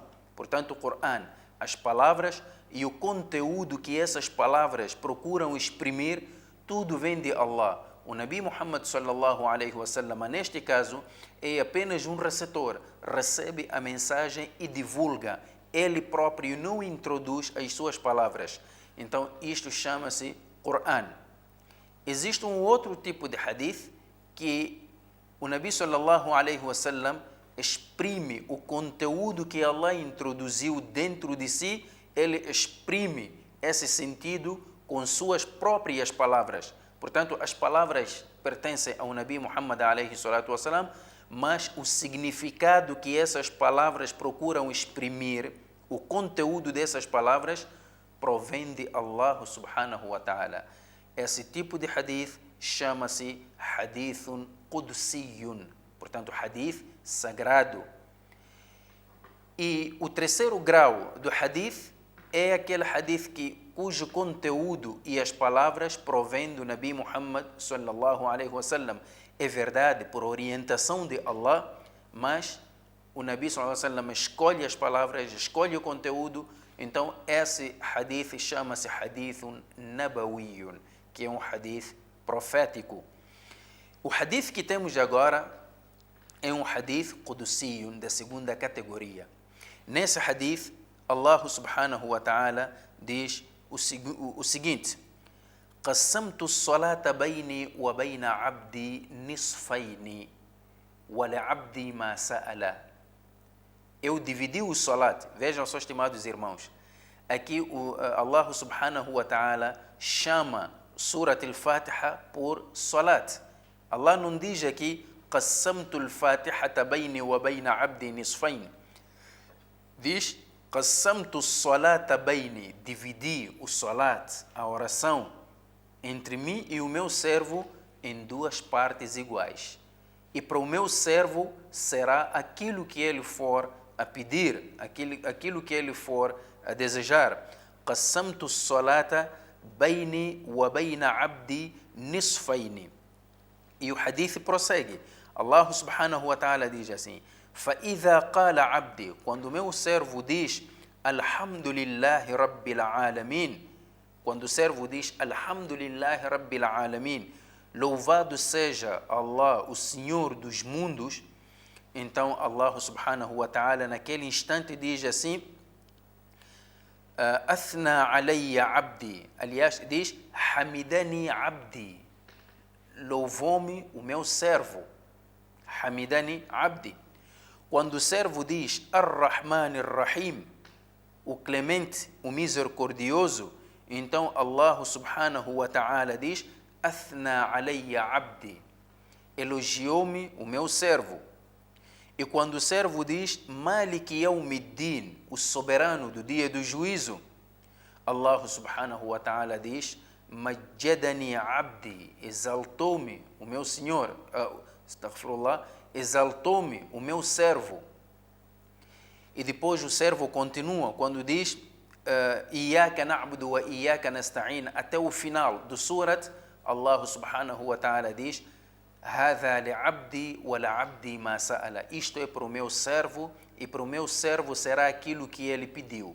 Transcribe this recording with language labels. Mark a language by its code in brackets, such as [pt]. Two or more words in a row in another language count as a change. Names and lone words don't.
[pt] Portanto, o Qur'an, as palavras e o conteúdo que essas palavras procuram exprimir, tudo vem de Allah. O Nabi Muhammad [ar] صلى الله عليه وسلم, [pt] neste caso, é apenas um receptor, recebe a mensagem e divulga. Ele próprio não introduz as suas palavras. Então, isto chama-se Qur'an. Existe um outro tipo de hadith que o Nabi [ar] صلى الله عليه وسلم [pt] exprime o conteúdo que Allah introduziu dentro de si, ele exprime esse sentido com suas próprias palavras. Portanto, as palavras pertencem ao Nabi Muhammad [ar] عليه الصلاة والسلام, [pt] mas o significado que essas palavras procuram exprimir, o conteúdo dessas palavras, provém de Allah [ar] سبحانه وتعالى. [pt] Esse tipo de hadith chama-se [ar] حديث قدسي, [pt] portanto, hadith sagrado. E o terceiro grau do hadith é aquele hadith cujo conteúdo e as palavras provêm do Nabi Muhammad [ar] صلى الله عليه وسلم. [pt] É verdade, por orientação de Allah, mas o Nabi [ar] صلى الله عليه وسلم [pt] escolhe as palavras, escolhe o conteúdo. Então, esse hadith chama-se [ar] حديث نبوي, [pt] que é um hadith profético. O hadith que temos agora é um [ar] حديث قدسي, [pt] da segunda categoria. Nesse hadith, Allah [ar] سبحانه وتعالى [pt] diz o seguinte: [ar] قسمت الصلاة بيني وبين عبدي نصفين ولعبدي ما سأل. [pt] Eu dividi o salat. Vejam só, estimados irmãos, aqui Allah [ar] سبحانه وتعالى [pt] chama Surat al-Fatiha por salat. Allah não diz aqui [ar] قسمت الفاتحة بيني وبين عبدي نصفين. Diz قسمت الصلاة بيني, [pt] dividi o salat, a oração, entre mim e o meu servo em duas partes iguais. E para o meu servo será aquilo que ele for a pedir, aquilo que ele for a desejar. [ar] قسمت الصلاة بيني وبين عبدي نصفين. [pt] E o hadith prossegue. Allah [ar] سبحانه وتعالى [pt] diz assim: [ar] فَإِذَا قَالَ عَبْدِي, [pt] quando o meu servo diz [ar] الحمد لله رب العالمين, [pt] quando o servo diz [ar] الحمد لله رب العالمين, [pt] louvado seja Allah, o Senhor dos mundos, então Allah [ar] سبحانه وتعالى [pt] naquele instante diz assim: [ar] أثنى علي عبدي, [pt] aliás diz [ar] حمدني عبدي, [pt] louvou-me o meu servo. [ar] حمدني عبدي. [pt] Quando o servo diz [ar] الرحمن الرحيم, [pt] o clemente, o misericordioso, então Allah [ar] سبحانه وتعالى [pt] diz [ar] أثنى علي عبدي, [pt] elogiou-me o meu servo. E quando o servo diz [ar] مالك يوم الدين, [pt] o soberano do dia do juízo, Allah [ar] سبحانه وتعالى [pt] diz [ar] مجدني عبدي, [pt] exaltou-me o meu senhor, astaghfirullah, exaltou-me o meu servo. E depois o servo continua quando diz [ar] إياك نعبد وإياك نستعين, [pt] até o final do surat, Allah [ar] سبحانه وتعالى [pt] diz [ar] هذا لعبدي ولعبدي ما سأل, [pt] isto é para o meu servo e para o meu servo será aquilo que ele pediu.